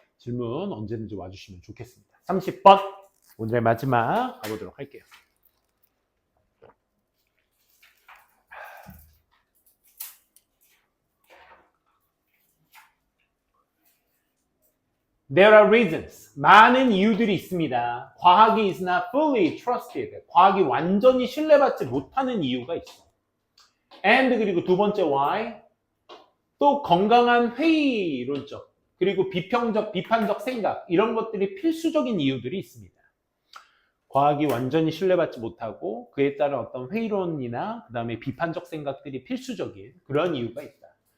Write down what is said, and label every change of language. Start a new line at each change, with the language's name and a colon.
Korean: 질문 언제든지 와주시면 좋겠습니다. 30번 오늘의 마지막 가보도록 할게요.
English: There are reasons.
Korean: 많은 이유들이 있습니다. 과학이
English: is not fully trusted.
Korean: 과학이 완전히 신뢰받지 못하는 이유가 있어. And 그리고 두 번째 why. 또 건강한 회의론적 그리고 비평적, 비판적 생각 이런 것들이 필수적인 이유들이 있습니다. 과학이 완전히 신뢰받지 못하고 그에 따른 어떤 회의론이나 그 다음에 비판적 생각들이 필수적인 그런 이유가 있다.